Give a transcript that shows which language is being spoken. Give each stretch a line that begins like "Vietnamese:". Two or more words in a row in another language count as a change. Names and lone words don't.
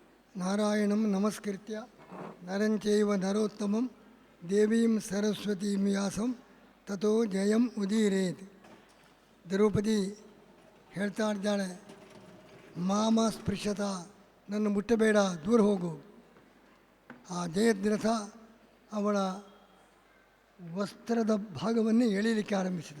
Sanskrit: ನಾರಾಯಣಂ ನಮಸ್ಕೃತ್ಯ ನರಂಚೈವ ನರೋತ್ತಮಂ ದೇವೀಂ ಸರಸ್ವತೀಂ ವ್ಯಾಸಂ ತಥೋ ಜಯಂ ಉದೀರೇತ್.
Kannada: ದ್ರೌಪದಿ ಹೇಳ್ತಾ ಇದ್ದಾಳೆ,
Sanskrit: ಮಾಮ ಸ್ಪೃಶತ,
Kannada: ನನ್ನ ಮುಟ್ಟಬೇಡ, ದೂರ ಹೋಗು. ಆ ಜಯದ್ರಥ ಅವಳ ವಸ್ತ್ರದ ಭಾಗವನ್ನೇ ಎಳೀಲಿಕ್ಕೆ ಆರಂಭಿಸಿದ.